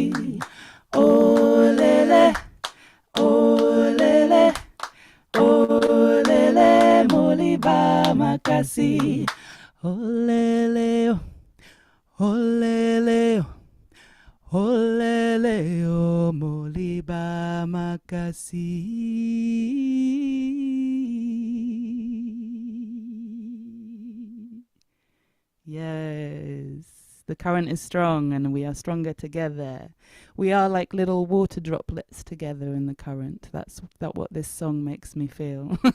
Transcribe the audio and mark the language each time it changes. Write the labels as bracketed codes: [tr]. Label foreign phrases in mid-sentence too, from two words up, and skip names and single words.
[ln] Olele, olele, olele, moliba makasi. Olele, olele, olele, moliba makasi. [en] Yes, the current is strong and we are stronger together. We are like little water droplets together in the current. That's what this song makes me feel.